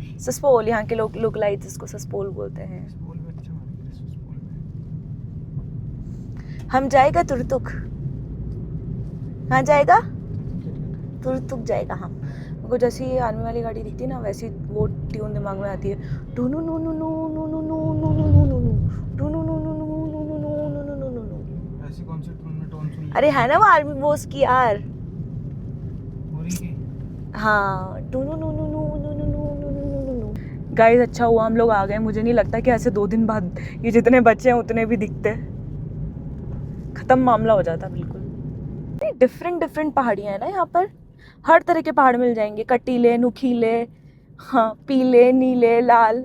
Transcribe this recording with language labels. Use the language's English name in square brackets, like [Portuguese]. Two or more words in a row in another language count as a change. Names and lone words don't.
[Hindi] सस्पोल, यहाँ के लोग लोकलाइट्स इसको सस्पोल बोलते हैं। सस्पोल में अच्छा मार्केट है। सस्पोल में हम जाएगा तुरतुक, हाँ जाएगा तुरतुक जाएगा। हाँ मेरे को जैसे ही आर्मी वाली गाड़ी दिखती है ना, वैसी वो ट्यून दिमाग में आती है। टूनू नू नू नू नू नू नू नू नू नू नू टूनू नू नू नू नू नू नू नू नू नू नू नू। ऐसी कौन सी टून में टोन सुन? अरे है ना वो आर्मी वो उसकी यार, पूरी की। हाँ टूनू नू नू नू नू नू नू नू नू नू नू। गाइस अच्छा हुआ हम लोग आ गए। मुझे नहीं लगता कि ऐसे 2 दिन बाद ये जितने बच्चे हैं उतने भी दिखते। खत्म मामला हो जाता बिल्कुल। [English] different different [Hindi] पहाड़ियाँ हैं ना यहाँ पर, हर तरह के पहाड़ मिल जाएंगे। कटीले, नुकीले, हाँ पीले, नीले, लाल।